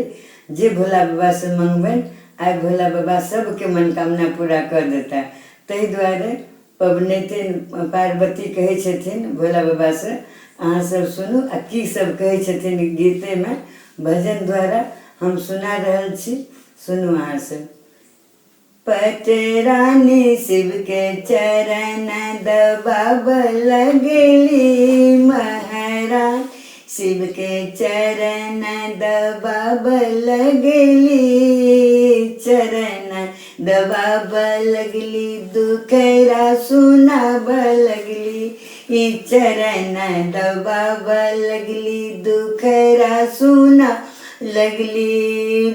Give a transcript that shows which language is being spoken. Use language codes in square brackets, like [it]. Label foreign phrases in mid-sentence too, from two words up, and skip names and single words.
[mai] जे भोला बाबा से मंगबन आइ भोला बाबा सबके मनोकामना पूरा कर देता। तै दुआरे पबनैतिन पार्वती कहै छथिन भोला बाबा से, अहाँ सब सुनू आ की सब कहै छथिन गीते में भजन द्वारा हम सुना रहल छी। सुनू अहाँ सब। पटरानी शिव के चरण दबाब लगली, महाराज शिव के चरण दबाब लगली, चरण दबाब लगली, दुखरा सुनाब लगली, ई चरण दबाब लगली, दुखरा सुना लगली।